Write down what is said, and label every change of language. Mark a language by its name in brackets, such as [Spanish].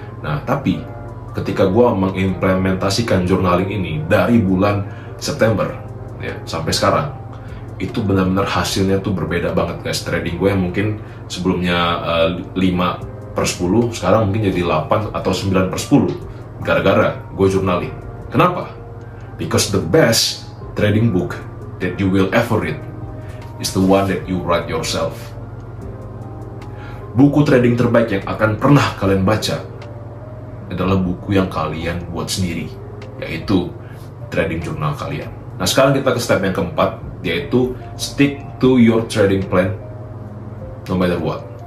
[Indonesian] Nah, tapi ketika gua mengimplementasikan journaling ini dari bulan September ya sampai sekarang, itu benar-benar hasilnya tuh berbeda banget guys. Trading gue yang mungkin sebelumnya 5/10, sekarang mungkin jadi 8 atau 9/10 gara-gara gue journaling. Kenapa? [English] Because the best trading book that you will ever read is the one that you write yourself. [Indonesian] Buku trading terbaik yang akan pernah kalian baca adalah buku yang kalian buat sendiri, yaitu trading journal kalian. Nah, sekarang kita ke step yang keempat, yaitu [English] stick to your trading plan no matter what.